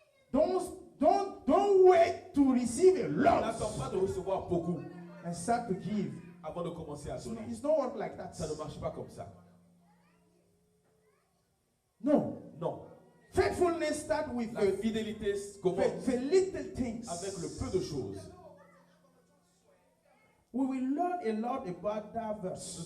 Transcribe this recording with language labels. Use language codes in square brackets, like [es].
[en] Don't wait to receive a lot [fr] N'attends pas de recevoir beaucoup [en] and start to give. [fr] avant de commencer à donner. [en] It's not work like that. [fr] Ça ne marche pas comme ça. [en] No. [fr] Non. [en] Faithfulness start with [fr] La fidélité commence [en] the little things. [fr] avec le peu de choses. [en] We will learn a lot about that verse,